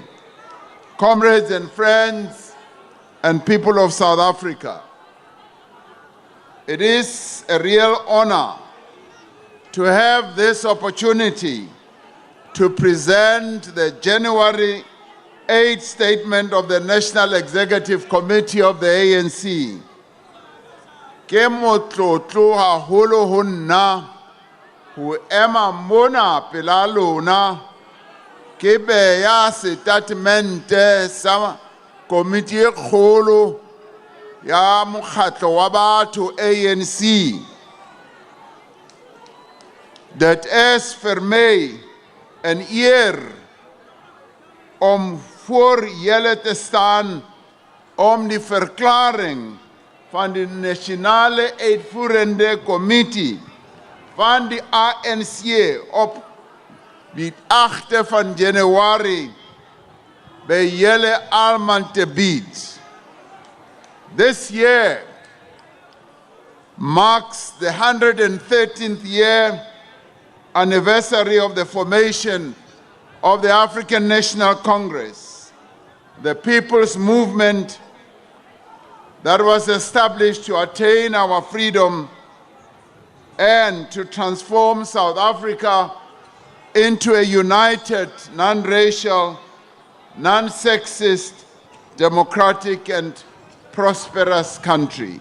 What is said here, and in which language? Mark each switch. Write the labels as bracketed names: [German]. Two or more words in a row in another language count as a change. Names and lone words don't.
[English] Comrades and friends and people of South Africa, it is a real honor to have this opportunity to present the January 8th statement of the National Executive Committee of the ANC. [Southern Sotho] Ke motlotlo haholo ho nna ho ema mona pela lona ke beya statemente sa komiti e kgolo ya mokgatlo wa batho ANC, [Afrikaans] dat is vir my 'n eer om voor julle te staan om die verklaring van die Nasionale Uitvoerende Kommissie van die ANC op die 8 van Januarie by julle almal te bied. [English] This year marks the 113th year anniversary of the formation of the African National Congress, the people's movement that was established to attain our freedom and to transform South Africa into a united, non-racial, non-sexist, democratic and prosperous country.